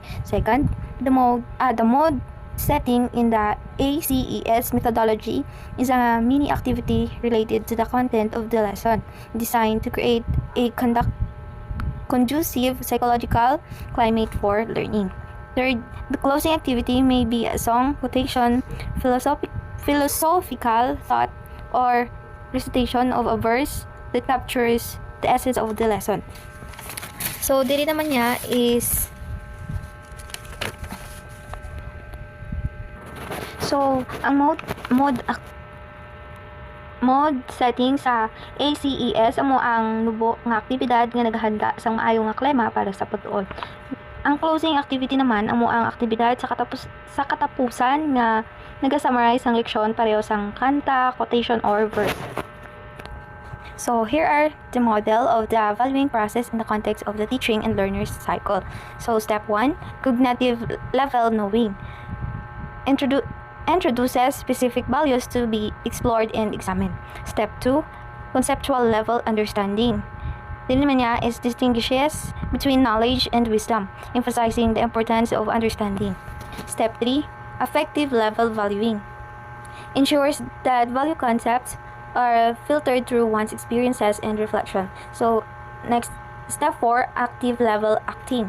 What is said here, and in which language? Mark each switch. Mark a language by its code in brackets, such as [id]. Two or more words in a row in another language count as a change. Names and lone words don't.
[en] Second, the mode setting in the ACES methodology is a mini activity related to the content of the lesson, designed to create a conducive psychological climate for learning. Third, the closing activity may be a song, quotation, philosophical thought, or recitation of a verse that captures the essence of the lesson. So, [hil] dili naman niya is ang [en] mode setting [hil] sa ACES amo ang nubo nga aktibidad nga naghanda sang maayo nga klema para sa pagtuon. Ang [en] closing activity [hil] naman amo ang aktibidad sa katapusan nga naga-summarize ang leksyon pareho sang kanta, quotation, or verse. [en] So, here are the model of the valuing process in the context of the teaching and learner's cycle. So, step 1, cognitive level knowing. Introduces specific values to be explored and examined. Step 2, conceptual level understanding. [hil] Din naman niya [en] is distinguishes between knowledge and wisdom, emphasizing the importance of understanding. Step 3, affective level valuing. Ensures that value concepts are filtered through one's experiences and reflection. So, next, step 4, active level acting.